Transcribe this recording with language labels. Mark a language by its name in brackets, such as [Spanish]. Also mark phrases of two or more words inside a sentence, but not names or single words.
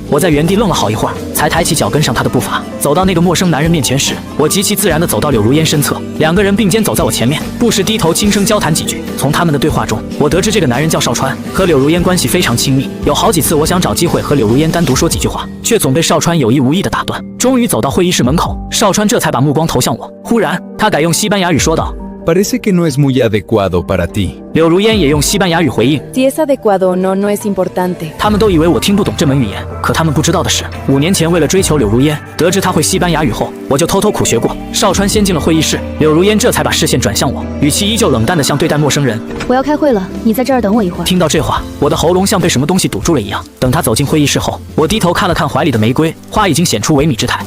[Chinese] 我在原地愣了好一会儿，才抬起脚跟上他的步伐。走到那个陌生男人面前时，我极其自然地走到柳如烟身侧，两个人并肩走在我前面，不时低头轻声交谈几句。从他们的对话中，我得知这个男人叫邵川，和柳如烟关系非常亲密。有好几次我想找机会和柳如烟单独说几句话，却总被邵川有意无意地打断。终于走到会议室门口，邵川这才把目光投向我。忽然，他改用西班牙语说道 [Spanish] ：“Parece que no es muy adecuado para ti。” [Chinese] 柳如烟也用西班牙语回应 [Spanish] ：“Si es adecuado o no, no es importante。” [Chinese] 他们都以为我听不懂这门语言，可他们不知道的是，5年前为了追求柳如烟，得知她会西班牙语后，我就偷偷苦学过。邵川先进了会议室，柳如烟这才把视线转向我，语气依旧冷淡地像对待陌生人：“ 我要开会了，你在这儿等我一会儿。” 听到这话，我的喉咙像被什么东西堵住了一样。等他走进会议室后，我低头看了看怀里的玫瑰花，已经显出萎靡之态。